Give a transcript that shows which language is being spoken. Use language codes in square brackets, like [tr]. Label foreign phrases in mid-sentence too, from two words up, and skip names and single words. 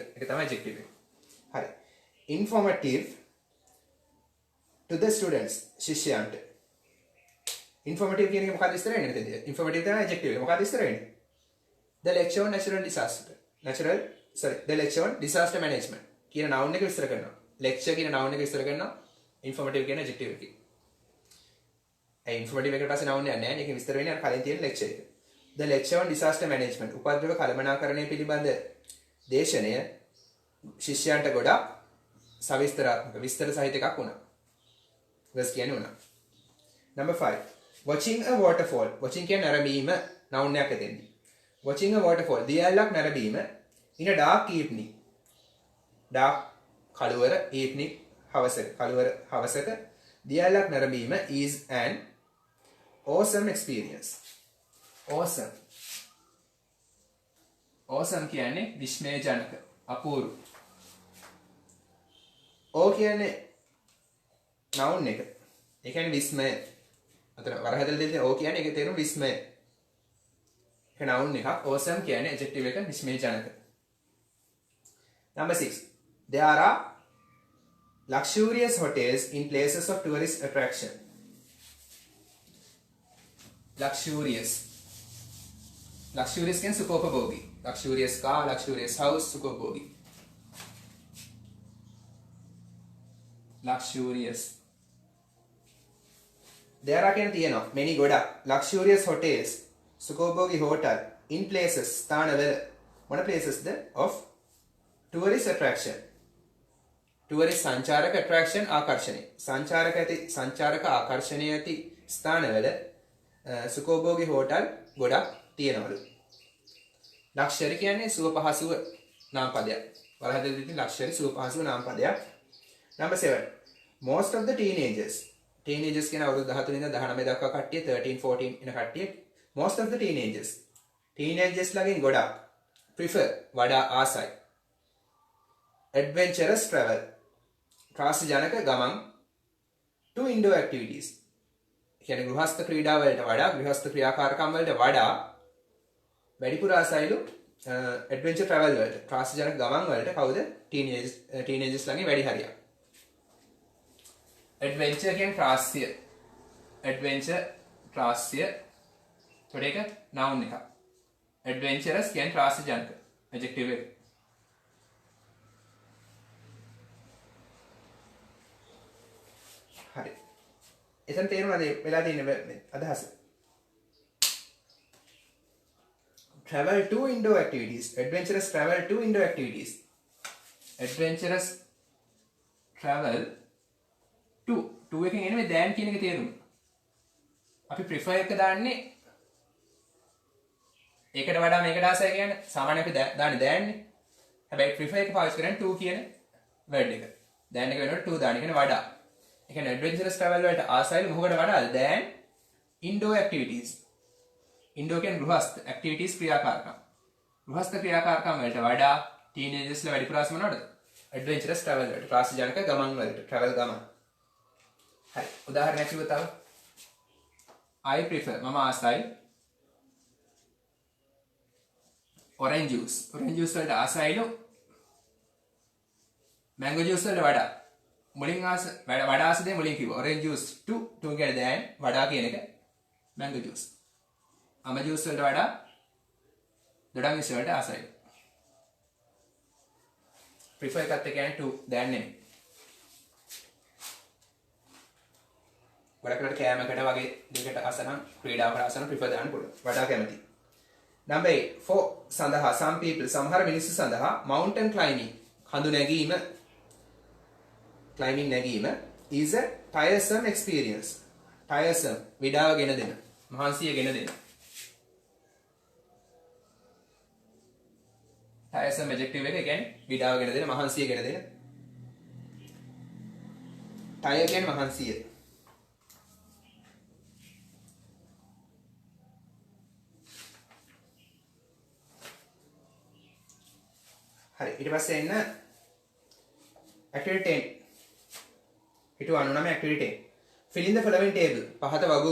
[si] ඒක තමයි adjective එක. හරි. [en] informative to the students ශිෂ්‍යයන්ට. [si] informative කියන එක මොකක්ද ඉස්සර වෙන්නේ මෙතනදී? informative තමයි adjective එක. මොකක්ද ඉස්සර වෙන්නේ? [en] the lecture on the lecture on disaster management කියන noun [si] එක විස්තර කරනවා. lecture කියන noun එක විස්තර කරනවා. informative කියන adjective එක. ඒ informative එකට පස්සේ noun එකක් නැහැ. මේක විස්තර වෙන්නේ අර කලින් තියෙන lecture එක. [en] the lecture on disaster management [si] උපද්‍රව කළමනාකරණය පිළිබඳ දේශනය ශිෂ්‍යයන්ට ගොඩක් සවිස්තරාත්මක, විස්තර සහිත එකක් වුණා. was කියන්නේ වුණා. [en] number 5. watching a waterfall. watching [si] කියන්නේ නැරඹීම [en] noun [si] එකක් එතෙන්දී. [en] watching a waterfall [si] දියැලක් නැරඹීම [en] in a dark evening. dark කළුවර evening [si] හවසක දියැලක් නැරඹීම [en] is an awesome experience. [si] awesome කියන්නේ විස්මයජනක, අපූර්ව. කියන්නේ noun එක. ඒ කියන්නේ විස්මය. අතන වරහදල දෙන්නේ කියන්නේ ඒකේ තේරුම විස්මය. ඒක noun එකක්. awesome කියන්නේ adjective එක, විස්මයජනක. [en] number 6. there are luxurious hotels in places of tourist attraction. [si] luxurious කියන්නේ සුඛෝපභෝගී. [en] luxurious car, luxurious house, සුඛෝපභෝගී. luxurious. there are [si] කියන තියෙනවා [en] many ගොඩක් luxurious hotels සුඛෝපභෝගී hotel in places ස්ථානවල. [si] මොන places ද? [en] of tourist attraction. [si] tourist සංචාරක attraction ආකර්ෂණය. සංචාරක ආකර්ෂණය ඇති ස්ථානවල සුඛෝපභෝගී hotel ගොඩක් තියෙනවලු. luxury කියන්නේ සුව පහසුව නාම පදයක්. වරහදෙදී luxury සුව පහසුව නාම පදයක්. [en] number 7. most of the teenagers [si] teenagers කියන අවුරුදු 13 ඉඳන් 19 දක්වා කට්ටිය 13 14 එන කට්ටිය [en] most of the teenagers [si] ලගෙන් ගොඩක් prefer වඩා ආසයි [en] adventurous travel [si] ත්‍රාසජනක ගමන් [en] to indoor activities [si] කියන්නේ ගෘහස්ත ක්‍රීඩා වලට වඩා ගෘහස්ත ක්‍රියාකාරකම් වලට වඩා වැඩිපුර ආසයිලු [en] adventure travel [si] වලට ත්‍රාසජනක ගමන් වලට කවුද teenagers ළඟින් වැඩි හරියක් adventure කියන්නේ ත්‍රාස්‍ය adventure ත්‍රාස්‍ය තොඩේක noun එක adventurous කියන්නේ ත්‍රාසජනක adjective එක හරි එතන තේරුණාද වෙලා තියෙන අදහස [en] travel to indoor activities adventurous travel to indoor activities adventurous travel to [si] එකෙන් එන්නේ දැන් කියන එක තේරුම අපි prefer එක දාන්නේ ඒකට වඩා මේකට ආසයි කියන්නේ සාමාන්‍යයෙන් අපි දාන්නේ දැන්නේ හැබැයි prefer එක පාවිච්චි කරන්නේ to කියන word එක දැන් එක වෙනකොට to දාන්නේ කියන්නේ වඩා ඒ කියන්නේ [en] adventurous travel [si] වලට ආසයිලු මොකකට වඩාද දැන් [en] indoor activities [si] indoor කියන්නේ ගෘහස්ත activities ක්‍රියාකාරකම් ගෘහස්ත ක්‍රියාකාරකම් වලට වඩා teenagers ලා වැඩි ප්‍රාස මොනවද [en] adventurous travel [si] වලට ප්‍රාසජනක ගමන් වලට travel ගමන් හරි උදාහරණයක් කිව්වොත් තව [en] I prefer [si] මම ආසයි [en] orange juice [si] වලට ආසයිලු [en] mango juice [si] වලට වඩා මුලින් ආස වඩා ආස දෙය මුලින් කිව්වා [en] orange juice to [si] කියන දැන් වඩා කියන එක [en] mango juice [si] අම juice වලට වඩා දොඩම් juice වලට ආසයි prefer එකත් කියන්නේ to දැන් නෙමෙයි වඩාකට කෑමකට වගේ දෙයකට ආසනම් ක්‍රීඩාවකට ආසනම් prefer දාන්න පුළුවන් වඩා කැමති [en] number 8 for [si] සඳහා [en] some people [si] සමහර මිනිස්සු සඳහා [en] mountain climbing [si] කඳු නැගීම climbing නැගීම [en] is a tiresome experience tiresome [si] විඩාව ගෙන දෙන මහන්සිය ගෙන දෙන tiresome adjective එක කියන්නේ විඩාව ගෙන දෙන මහන්සිය ගෙන දෙන tire කියන්නේ මහන්සිය හරි ඊට පස්සේ එන්න [en] activity 10 හිටු 99 activity 10 fill in the following table [si] පහත වගුව